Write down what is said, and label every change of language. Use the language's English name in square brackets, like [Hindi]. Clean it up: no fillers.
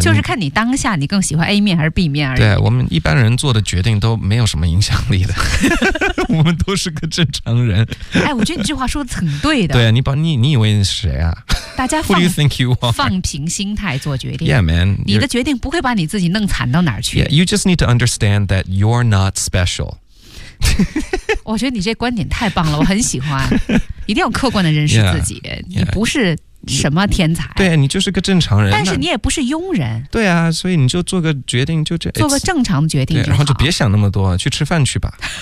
[Chinese] 就是看你当下你更喜欢 A 面还是 B 面而已。对，我们一般人做的决定都没有什么影响力的，我们都是个正常人。哎，我觉得你这话说的很对的。对啊，你以为你是谁啊？大家 [English] Who do you think you are? [Chinese] 放平心态做决定。 [English] Yeah, man. [Chinese] 你的决定不会把你自己弄惨到哪儿去。 [English] Yeah, you just need to understand that you're not special. [Chinese] 我觉得你这观点太棒了，我很喜欢。一定要客观的认识自己， [English] yeah, yeah. [Chinese] 你不是什么天才。对，你就是个正常人。但是你也不是庸人。对啊，所以你就做个决定，就这做个正常的决定就好，然后就别想那么多，去吃饭去吧。